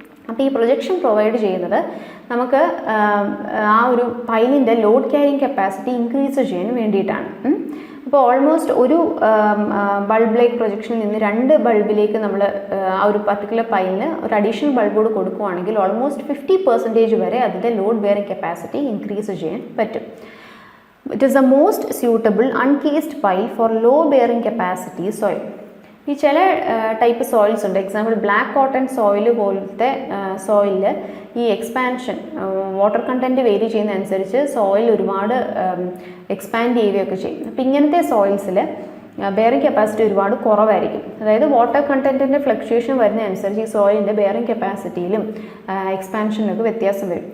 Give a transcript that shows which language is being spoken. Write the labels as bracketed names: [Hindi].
[Malayalam] അപ്പോൾ ഈ projection provide ചെയ്യുന്നത് നമുക്ക് ആ ഒരു പൈലിൻ്റെ ലോഡ് ക്യാരിങ് കപ്പാസിറ്റി ഇൻക്രീസ് ചെയ്യാൻ വേണ്ടിയിട്ടാണ്. അപ്പോൾ ഓൾമോസ്റ്റ് ഒരു ബൾബ് ലൈക്ക് പ്രൊജക്ഷനിൽ നിന്ന് 2 ബൾബിലേക്ക് നമ്മൾ ആ ഒരു പർട്ടിക്കുലർ പൈലിന് ഒരു അഡീഷണൽ ബൾബോട് കൊടുക്കുകയാണെങ്കിൽ ഓൾമോസ്റ്റ് 50% വരെ അതിൻ്റെ ലോഡ് ബെയറിംഗ് കപ്പാസിറ്റി ഇൻക്രീസ് ചെയ്യാൻ പറ്റും. [English] It is the most suitable uncased pile for low bearing capacity soil. [Malayalam] ഈ ചില ടൈപ്പ് സോയിൽസ് ഉണ്ട്. എക്സാമ്പിൾ ബ്ലാക്ക് കോട്ടൺ സോയിൽ പോലത്തെ സോയിലിൽ ഈ expansion water content vary ചെയ്യുന്നതനുസരിച്ച് soil ഒരുപാട് എക്സ്പാൻഡ് ചെയ്യുകയൊക്കെ ചെയ്യും. അപ്പോൾ ഇങ്ങനത്തെ സോയിൽസിൽ ബെയറിംഗ് കപ്പാസിറ്റി ഒരുപാട് കുറവായിരിക്കും. അതായത് വാട്ടർ കണ്ടൻറ്റിൻ്റെ ഫ്ലക്ച്വേഷൻ വരുന്നതനുസരിച്ച് ഈ സോയിലിൻ്റെ ബെയറിംഗ് കപ്പാസിറ്റിയിലും എക്സ്പാൻഷനിലൊക്കെ വ്യത്യാസം വരും.